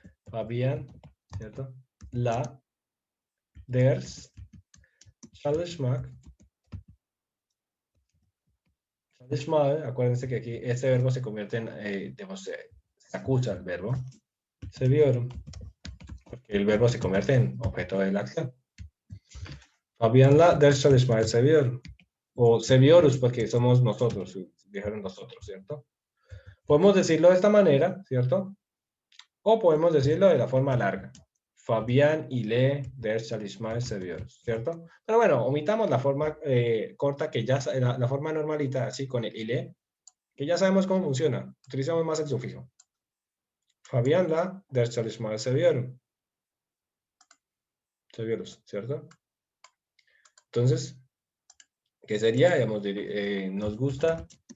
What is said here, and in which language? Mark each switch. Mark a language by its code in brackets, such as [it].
[es] Fabián, ¿cierto? La, [tr] ders, çalışmak. [es] Çalışmak, acuérdense que aquí este verbo se convierte en, se acusa el verbo. [tr] Seviyorum. [es] Porque el verbo se convierte en objeto de la acción. [tr] Fabian'la ders çalışmayı seviyorum. [es] O seviyoruz porque somos nosotros, dijeron nosotros, ¿cierto? Podemos decirlo de esta manera, ¿cierto? O podemos decirlo de la forma larga. [tr] Fabián ile ders çalışmayı seviyoruz, ¿cierto? [es] Pero bueno, omitamos la forma corta que ya, la forma normalita, así con el ile, que ya sabemos cómo funciona. Utilizamos más el sufijo. [tr] Fabian'la ders çalışmayı seviyorum. Seviyoruz, ¿cierto? [es] Entonces, ¿qué sería? Digamos, nos gusta